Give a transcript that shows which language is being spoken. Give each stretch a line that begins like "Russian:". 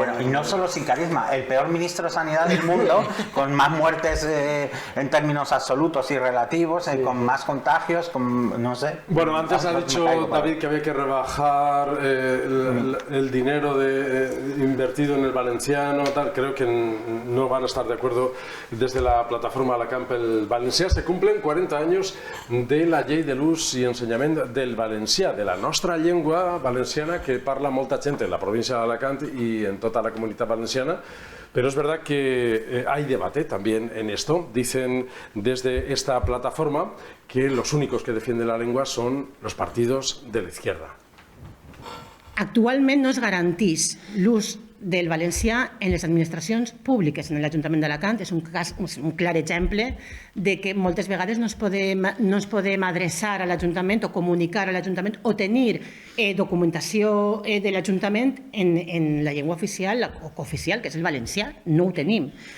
Spanish: y no solo sin carisma, el peor ministro de Sanidad del mundo, con más muertes en términos absolutos y relativos, con más contagios, con no sé. Bueno, antes ha dicho David que había que rebajar el dinero invertido en el valenciano, tal. Creo que no van a estar de acuerdo desde la plataforma La Campbell Valencià. Se cumplen
Catalan: 40 anys de la llei de l'ús i ensenyament del valencià, de la nostra llengua valenciana que parla molta gent en la província d'Alacant y en tota la comunitat valenciana.
Spanish: Pero es verdad que hay debate también en esto. Dicen desde esta plataforma que los únicos que defienden la lengua son los partidos de la izquierda.
Catalan: Actualment no es garantís l'ús del valencià en les administracions públiques. En l'Ajuntament d'Alacant és un clar exemple de que moltes vegades no ens podem adreçar a l'Ajuntament o comunicar a l'Ajuntament o tenir documentació de l'Ajuntament en la llengua oficial o cooficial, que és el valencià. No ho tenim.